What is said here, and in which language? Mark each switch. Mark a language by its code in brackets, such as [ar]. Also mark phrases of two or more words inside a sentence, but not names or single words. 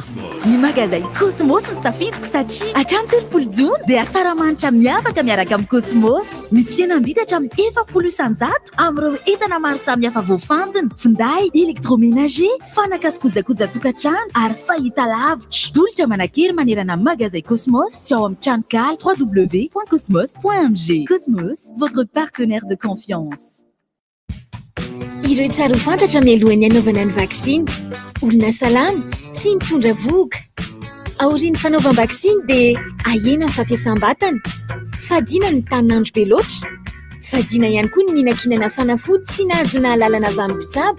[mg] Ny magazay Cosmos ny safidiko satria hatramin'ny 30 jona dia saramanitra miavaka miaraka amin'ny Cosmos. Misy fihenam-bidy hatramin'ny 70 isan-jato amin'ireo entana maro samihafa voafantina, finday, électroménager, fanaka sy kojakoja tokantrano ary fahitalavitra. Tolotra manan-kery manerana magazay Cosmos sy ao amin'ny tranokala www.cosmos.mg. [fr] Cosmos, votre partenaire de confiance. [mg] Ireo tsara ho fantatra mialohan'ny anaovana ny vaksiny. Olona salama tsy mitondra voga. Aorian'ny fanaovam-vaksiny dia ahena ny fampiasam-batana. Fadiana ny tanin'andro be loatra. Fadiana ihany koa ny mihinan-kinana fanafody tsy nahazo nahalalana avy amin'ny mpitsabo.